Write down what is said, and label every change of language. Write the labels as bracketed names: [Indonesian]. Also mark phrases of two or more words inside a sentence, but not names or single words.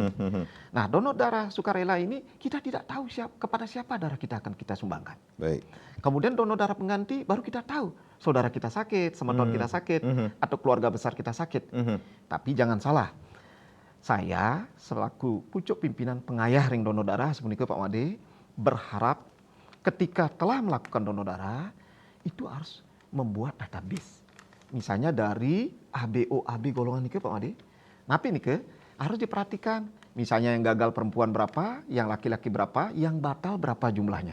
[Indonesian] Nah, donor darah sukarela ini kita tidak tahu kepada siapa darah kita akan kita sumbangkan. Baik. Kemudian donor darah pengganti baru kita tahu saudara kita sakit, semeton kita sakit, atau keluarga besar kita sakit. Tapi jangan salah, saya selaku pucuk pimpinan pengayah ring donor darah seperti itu Pak Made, berharap ketika telah melakukan donor darah, itu harus membuat database. Misalnya dari ABO-AB golongan ini Pak Made. Tapi ini harus diperhatikan. Misalnya yang gagal perempuan berapa, yang laki-laki berapa, yang batal berapa jumlahnya.